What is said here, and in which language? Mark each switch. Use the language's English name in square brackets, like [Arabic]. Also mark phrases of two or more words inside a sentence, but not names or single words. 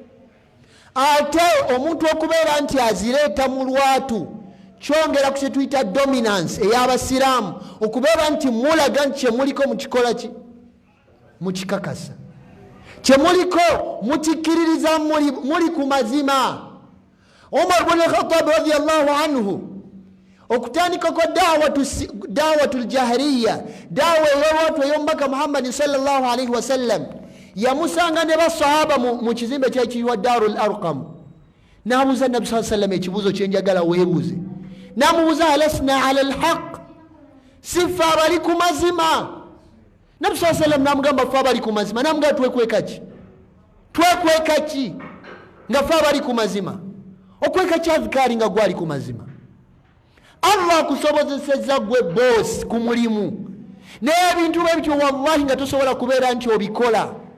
[Ganda] Ate omuntu okubeera nti azireeta mu lwatu kyongera ku kye tuyita dominance ey'abasiraamu, okubeera nti mulaga nti kyemuliko mukikola ki? Mukikakasa. Kyemuliko mukikkiririza, muli ku mazima. Umar bin al-Khattab [Arabic] رضي الله عنه [Ganda] okutandikako [Arabic] دعوة الجاهلية, [Ganda] dawa ey'olwatu ey'omubaka Muhammad [Arabic] صلى الله عليه وسلم, [Ganda] yamusanga ne basahaba mu kizimbe kyekiriwa Darul Arqam. N'abuuza Nabbi [Arabic] صلى الله عليه وسلم [Ganda] ekibuuzo kyenjagala weebuuze. N'amubuuza [Arabic] ألسنا على الحق, [Ganda] sifa abali ku mazima? Nabbi [Arabic] صلى الله عليه وسلم [Ganda] n'amugamba ffe abali ku mazima. N'amugamba twekweka ki? Twekweka ki nga ffe abali ku mazima? Okweka ki azikaari nga gwali ku mazima? Allah akusobozesezza gwe boss ku mulimu, naye ebintu bwe bityo wallahi nga tosobola kubeera nti obikola.